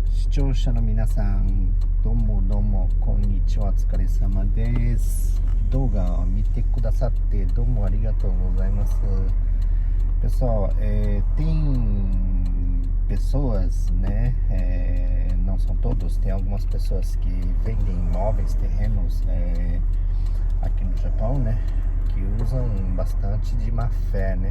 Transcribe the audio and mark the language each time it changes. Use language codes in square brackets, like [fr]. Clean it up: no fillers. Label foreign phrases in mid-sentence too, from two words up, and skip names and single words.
[ja] 視聴者の皆さん、どうもどうもこんにちは、お疲れ様です。動画を見てくださってどうもありがとうございます。 [pt] Pessoal, tem pessoas, né? Não são todos, tem algumas pessoas que vendem imóveis, terrenos aqui no Japão, né? Que usam bastante de má fé, né?